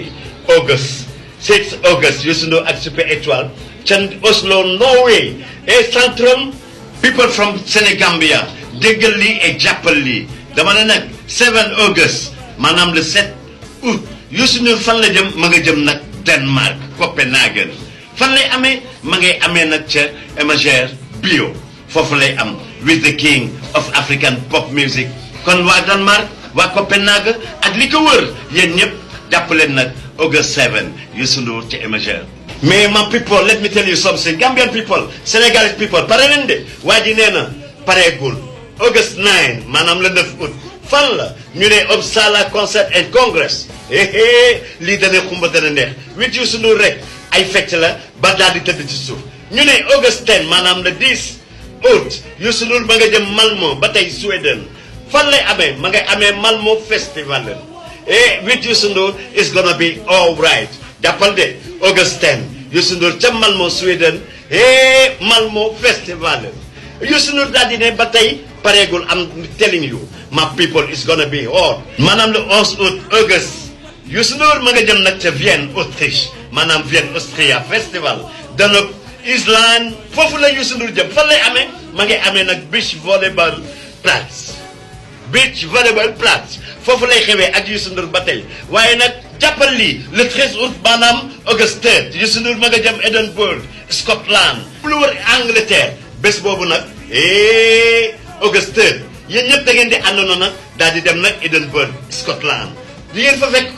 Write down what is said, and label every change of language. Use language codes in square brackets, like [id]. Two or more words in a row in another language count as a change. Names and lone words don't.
[wo] August 6 August Youssou Ndour ak Super Étoile ca Oslo Norway et Centrum [en] people from [wo] Sénégambia déggal lii et jàppal lii dama ne nag 7 August maanaam [fr] le 7 août [wo] Youssou Ndour fan la jëm ma nga jëm nag Denmark Copenhagen fan lay amee ma ngay amee nag ca Imagère Bio foofu lay am [en] with the king of African pop music [wo] kon waa Denmark waa Copenhagen ak li ko wër yéen ñëpp jàpp leen nag August 7 Youssou Ndour ca Imagère. mais [en] my people let me tell you something Gambian people Senegalese people [wo] pare leen de waa ji nee na pareegul. August 9 maanaam [fr] le 9 août [wo] fan la ñu ne Uppsala Concert and Congress lii dana xumba dana neex wit Youssou Ndour rek ay fecc la ba daal di tëdd ci suuf ñu ne August 10 maanaam [fr] le 10 août [wo] Youssou Ndour ma nga jëm Malmö ba tey Sweden fan lay amee ma ngay amee Malmö Festival wit Youssou Ndour [en] is gonna be all right [wo] jàppal de August 10 Youssou Ndour ca Malmö Sweden Malmö Festival Youssou Ndour daal di ne ba tey pareegul [en] am telling you my people is gonna be hot [wo] maanaam [fr] le 11 août [wo] August Youssou Ndour ma nga jëm nag ca Vienne Autriche maanaam Vienne Austria Festival Danube Island foofu la Youssou Ndour jëm fan lay amee ma ngay amee nag beach volleyball Platz foofu lay xewee ak Youssou Ndour ba tey waaye nag jàppal lii [fr] le 13 août [wo] maanaam August 3 Youssou Ndour ma nga jëm Edinburgh Scotland lu wër Angleterre bés boobu nag August 3 yéen ñëpp da ngeen di àndoon nag daal di dem nag Edinburgh Scotland di ngeen fa fekk ku